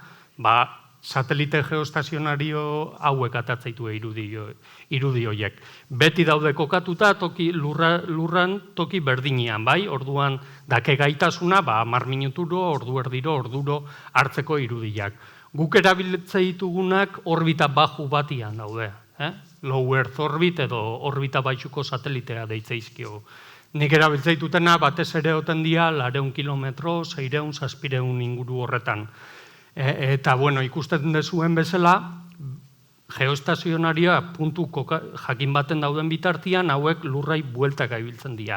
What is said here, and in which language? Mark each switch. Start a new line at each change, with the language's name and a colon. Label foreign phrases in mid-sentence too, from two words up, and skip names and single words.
Basque: Satelite geostazionario hauek atatzaitu irudi horiek. Beti daude kokatuta lurran toki berdinean, bai? Orduan, dake gaitasuna, 10 minuturo, ordu erdiro, orduro hartzeko irudiak. Guk erabiltze ditugunak orbita baju batian daude.
English: Low Earth orbit
Basque: edo orbita baitxuko satelitea deitzeizkio. Nik erabiltze ditutena batez ere oten dia 400 kilometro, 600, 700 inguru horretan. Eta, bueno, ikusten dezuen bezala, geostazionarioa puntu jakin baten dauden bitartian, hauek lurrai bueltaka ibiltzen dira.